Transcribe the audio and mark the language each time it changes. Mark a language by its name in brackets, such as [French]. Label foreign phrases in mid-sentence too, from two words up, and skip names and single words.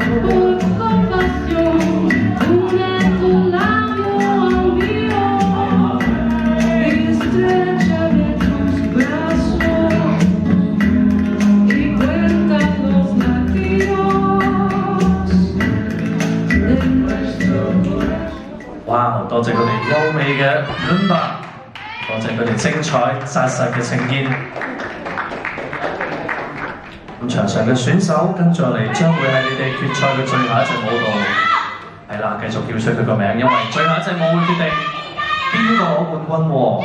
[Spanish] Por compasión, une tu labio al mío, estréchame tus brazos y cuenta los latidos de nuestro corazón. [Cantonese] 哇！多謝佢哋優美嘅 Rumba， 多謝佢哋精彩紮實嘅呈現。咁場上嘅選手跟住落嚟將會係你哋決賽嘅最後一隻舞蹈，係啦，繼續叫出佢個名，因為最後一隻舞會決定邊個攞冠軍喎。